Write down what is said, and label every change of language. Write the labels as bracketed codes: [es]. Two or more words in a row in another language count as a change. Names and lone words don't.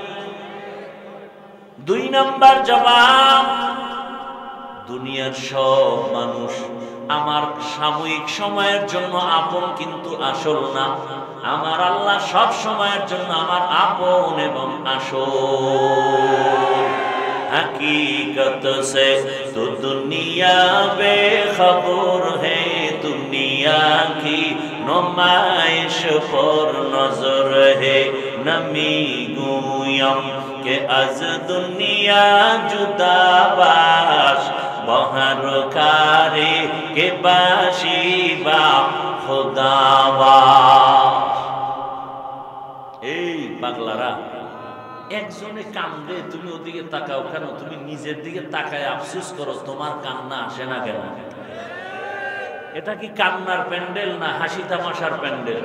[bn] দুই নাম্বার জবাব, দুনিয়ার সব মানুষ আমার সাময়িক সময়ের জন্য আপন, কিন্তু আসল না। আমার আল্লাহ সব সময়ের জন্য আমার আপন এবং আসল। [hi] हकीकत से तो दुनिया बेखबर है, दुनिया की नुमाइश पर नजर है। [fa] نمی گویم که از دنیا جدا باش، به هر کاری که باشی با خدا باش. [bn] এই পাগলারা, একজনে কান্দে, তুমি ওদিকে তাকাও কেন? তুমি নিজের দিকে তাকায় আফসোস করো, তোমার কান্না আসে না কেন? এটা কি কান্নার প্যান্ডেল না হাসি তামাশার প্যান্ডেল?